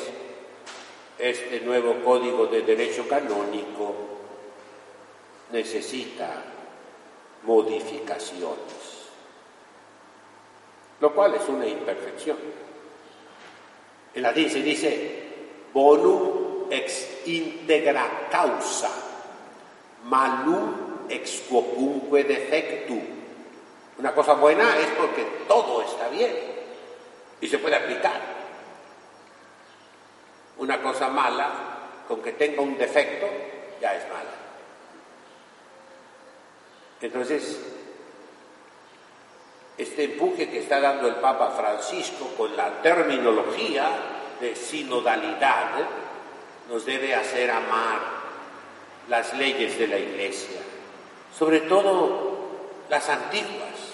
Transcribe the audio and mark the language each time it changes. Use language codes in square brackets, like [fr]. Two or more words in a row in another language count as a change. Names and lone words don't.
[es] Este nuevo Código de Derecho Canónico necesita modificaciones, lo cual es una imperfección. En latín se dice [la] bonum ex integra causa, malum ex quocunque defectu. [es] Una cosa buena es porque todo está bien y se puede aplicar. Una cosa mala, con que tenga un defecto, ya es mala. Entonces, este empuje que está dando el Papa Francisco con la terminología de sinodalidad nos debe hacer amar las leyes de la Iglesia, sobre todo las antiguas,